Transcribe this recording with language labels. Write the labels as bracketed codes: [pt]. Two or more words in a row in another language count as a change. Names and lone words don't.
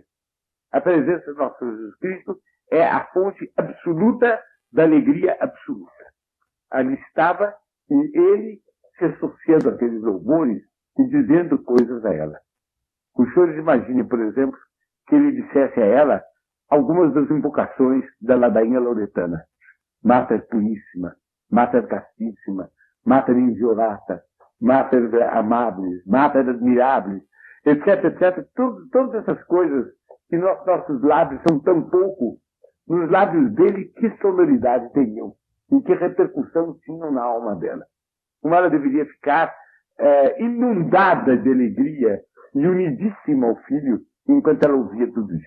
[pt] A presença de Nosso Senhor Jesus Cristo é a fonte absoluta da alegria absoluta. Ali estava, e ele se associando àqueles louvores e dizendo coisas a ela. Os senhores imaginem, por exemplo, que ele dissesse a ela algumas das invocações da ladainha lauretana. [la] Mater Puríssima, Mater Castíssima, Mater Inviolata, Mater Amabilis, Mater Admirabilis, [pt] etc, etc. Todas essas coisas que nossos lábios são tão pouco, nos lábios dele, que sonoridade teriam e que repercussão tinham na alma dela. Como ela deveria ficar inundada de alegria e unidíssima ao filho enquanto ela ouvia tudo isso.